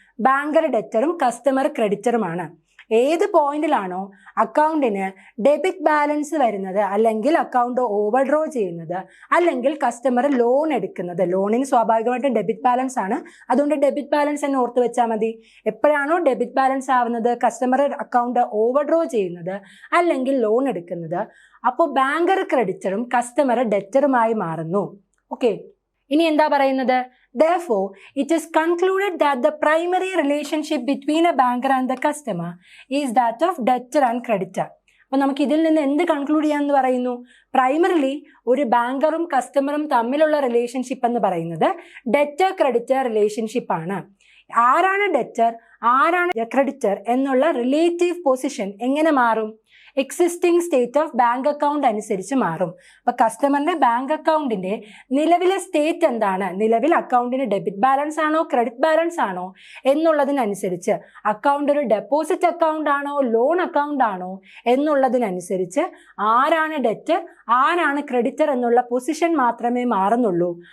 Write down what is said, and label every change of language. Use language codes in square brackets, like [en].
[ml] Banker ഡെറ്ററും customer ക്രെഡിറ്ററുമാണ്. ഏത് പോയിന്റിലാണോ അക്കൗണ്ടിന് debit balance വരുന്നത് അല്ലെങ്കിൽ അക്കൗണ്ട് ഓവർഡ്രോ ചെയ്യുന്നത് അല്ലെങ്കിൽ കസ്റ്റമർ ലോൺ എടുക്കുന്നത്, ലോണിന് സ്വാഭാവികമായിട്ടും ഡെബിറ്റ് ബാലൻസ് ആണ്, അതുകൊണ്ട് ഡെബിറ്റ് ബാലൻസ് തന്നെ ഓർത്ത് വെച്ചാൽ മതി. എപ്പോഴാണോ ഡെബിറ്റ് ബാലൻസ് ആവുന്നത്, കസ്റ്റമർ അക്കൗണ്ട് ഓവർഡ്രോ ചെയ്യുന്നത് അല്ലെങ്കിൽ ലോൺ എടുക്കുന്നത്, അപ്പോൾ ബാങ്കർ ക്രെഡിറ്ററും കസ്റ്റമർ ഡെറ്ററുമായി മാറുന്നു. ഓക്കെ, ഇനി എന്താ പറയുന്നത്? [en] Therefore, it is concluded that the primary relationship between a banker and the customer is that of debtor and creditor. [ml] അപ്പോൾ നമുക്ക് ഇതിൽ നിന്ന് എന്ത് കൺക്ലൂഡ് ചെയ്യാമെന്ന് പറയുന്നു? പ്രൈമറിലി ഒരു ബാങ്കറും കസ്റ്റമറും തമ്മിലുള്ള റിലേഷൻഷിപ്പ് എന്ന് പറയുന്നത് ഡെറ്റർ ക്രെഡിറ്റർ റിലേഷൻഷിപ്പ് ആണ്. ആരാണ് ഡെറ്റർ, ആരാണ് ക്രെഡിറ്റർ എന്നുള്ള റിലേറ്റീവ് പൊസിഷൻ എങ്ങനെ മാറും? [en] existing state of bank account [ml] അനുസരിച്ച് മാറും. അപ്പൊ കസ്റ്റമറിന്റെ ബാങ്ക് അക്കൗണ്ടിന്റെ നിലവിലെ സ്റ്റേറ്റ് എന്താണ്, നിലവിൽ അക്കൗണ്ടിന് ഡെബിറ്റ് ബാലൻസ് ആണോ ക്രെഡിറ്റ് ബാലൻസ് ആണോ എന്നുള്ളതിനനുസരിച്ച്, അക്കൗണ്ട് ഒരു ഡെപ്പോസിറ്റ് അക്കൗണ്ട് ആണോ ലോൺ അക്കൗണ്ട് ആണോ എന്നുള്ളതിനനുസരിച്ച് ആരാണ് ഡെറ്റർ ആരാണ് ക്രെഡിറ്റർ എന്നുള്ള പൊസിഷൻ മാത്രമേ മാറുന്നുള്ളൂ.